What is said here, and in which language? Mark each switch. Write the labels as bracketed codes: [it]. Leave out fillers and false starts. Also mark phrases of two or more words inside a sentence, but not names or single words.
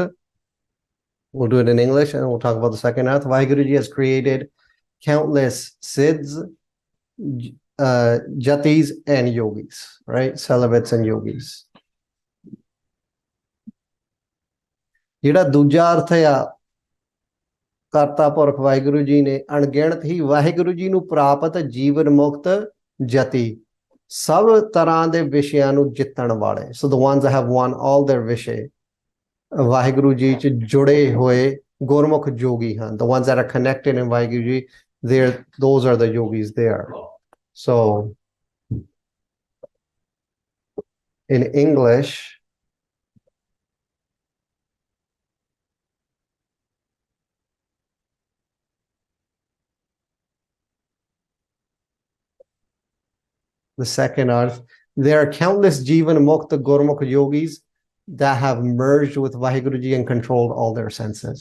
[en] we'll do it in English and we'll talk about the second arth. Vaheguru Ji has created countless siddhs, jatis, and yogis, right? Celibates and yogis. [pa] ਜਿਹੜਾ ਦੂਜਾ ਅਰਥ ਆ ਕਰਤਾ ਪੁਰਖ ਵਾਹਿਗੁਰੂ ਜੀ ਨੇ ਅਣਗਿਣਤ ਹੀ ਵਾਹਿਗੁਰੂ ਜੀ ਨੂੰ ਪ੍ਰਾਪਤ ਜੀਵਨ ਮੁਕਤ ਜਤੀ ਸਭ ਤਰ੍ਹਾਂ ਦੇ ਵਿਸ਼ਿਆਂ ਨੂੰ ਜਿੱਤਣ ਵਾਲੇ [en] so the ones have won all their [pa] ਵਿਸ਼ੇ ਵਾਹਿਗੁਰੂ ਜੀ ਚ ਜੁੜੇ ਹੋਏ ਗੁਰਮੁਖ ਜੋਗੀ ਹਨ [en] the ones that are connected in [pa] ਵਾਹਿਗੁਰੂ ਜੀ [en] those are the yogis there so in English the second arth there are countless jivan [pa] ਮੁਕਤ ਗੁਰਮੁਖ [en] yogis that have merged with ਵਾਹਿਗੁਰੂ ਜੀ and controlled all their senses